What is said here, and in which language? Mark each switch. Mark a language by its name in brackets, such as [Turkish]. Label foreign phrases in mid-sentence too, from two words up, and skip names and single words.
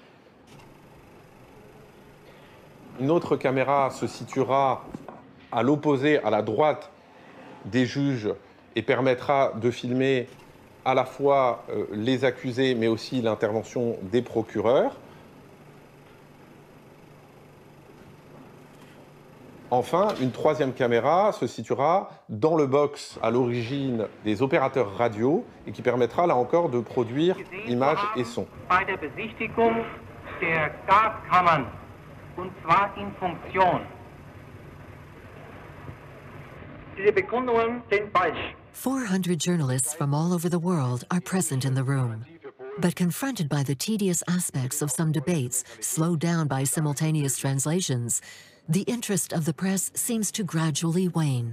[French] Une autre caméra se situera à l'opposé, à la droite des juges et permettra de filmer à la fois les accusés mais aussi l'intervention des procureurs. Enfin, une troisième caméra se situera dans le box à l'origine des opérateurs radio et qui permettra là encore de produire images et sons. [German] Bei der Besichtigung der Gaskammern, und zwar in Funktion. [English] 400 journalists from all over the world are present in the room. But confronted by the tedious aspects of some debates, slowed down by simultaneous translations, the interest of the press seems to gradually wane.